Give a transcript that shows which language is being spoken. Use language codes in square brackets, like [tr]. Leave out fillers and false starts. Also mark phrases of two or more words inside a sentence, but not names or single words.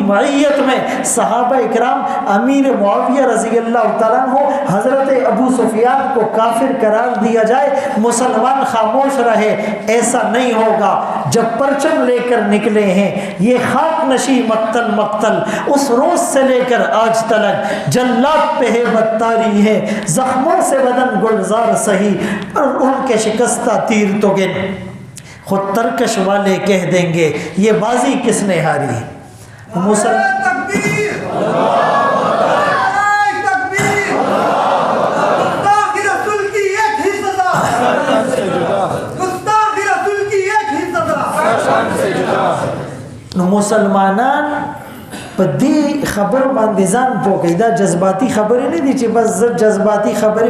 [ur] معیت میں صحابہ اکرام امیر معاویہ رضی اللہ تعالیٰ عنہ حضرت ابو سفیان کو کافر قرار دیا جائے مسلمان خاموش رہے ایسا نہیں ہوگا جب پرچم لے کر نکلے ہیں یہ خاک نشی مقتل مقتل اس روز سے لے کر آج تلک جلات پہ ہے بدتاری ہے زخموں سے بدن گلزار سہی اور ان کے شکستہ تیر تو گن خود ترکش والے کہہ دیں گے یہ بازی کس نے ہاری [ps] نو مسلمانان په دې خبر باندې ځان پوکي دا جذباتي خبرې نه دي چې بس زه جذباتي خبرې